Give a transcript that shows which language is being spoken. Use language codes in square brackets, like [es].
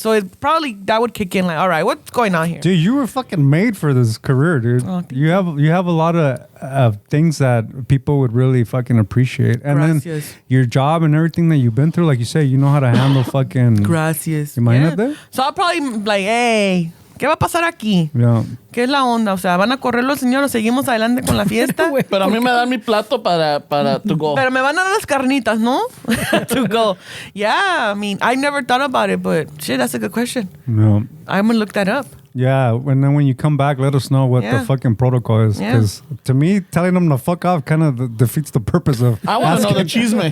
[en] So that would kick in. Like, all right, what's going on here? Dude, you were fucking made for this career, dude. Oh, you have a lot of things that people would really fucking appreciate, and then your job and everything that you've been through, like you say, you know how to handle fucking. [es] Gracias. Imagínate. [en] So I'll probably be like, hey, [es] ¿qué va a pasar aquí? [en] Yeah. [es] ¿Qué es la onda? O sea, ¿van a correr los señores? ¿Seguimos adelante con la fiesta? Pero a mí me dan mi plato para [en] to go. [es] Pero me van a dar las carnitas, ¿no? [en] To go. Yeah, I mean, I never thought about it, but shit, that's a good question. No. I'm going to look that up. Yeah, and then when you come back, let us know what the fucking protocol is. Because to me, telling them to fuck off kind of defeats the purpose of I want to know the chisme.